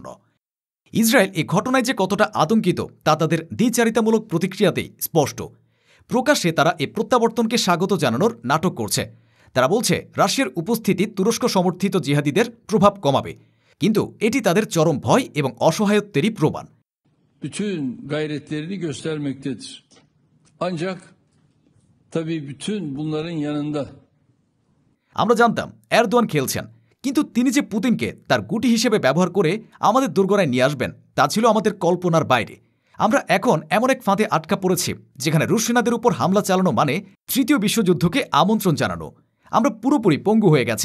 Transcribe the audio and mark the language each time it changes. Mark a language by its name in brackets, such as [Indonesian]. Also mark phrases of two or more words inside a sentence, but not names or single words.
[Bangla] ইসরায়েল এ ঘটনায় যে কতটা আতঙ্কিত তা তাদের দ্বিচারিতামূলক প্রতিক্রিয়াতেই স্পষ্ট। প্রকাশ্যে তারা এ প্রত্যাবর্তনকে স্বাগত জানানোর নাটক করছে। তারা বলছে রাশিয়ার উপস্থিতি তুরস্ক সমর্থিত জিহাদিদের প্রভাব কমাবে, কিন্তু এটি তাদের চরম ভয় এবং অসহায়ত্বেরই প্রমাণ। [Turkish] Bütün gayretlerini göstermektedir. Ancak tabii bütün bunların yanında [Bangla] আমরা জানতাম এরদোয়ান খেলছেন, কিন্তু তিনি যে পুতিনকে তার গুটি হিসেবে ব্যবহার করে আমাদের দোরগোড়ায় নিয়ে আসবেন তা ছিল আমাদের কল্পনার বাইরে। আমরা এখন এমন এক ফাঁদে আটকা পড়েছি যেখানে রুশ সেনাদের উপর হামলা চালানো মানে তৃতীয় বিশ্বযুদ্ধকে আমন্ত্রণ জানানো। আমরা পুরোপুরি পঙ্গু হয়ে গেছি।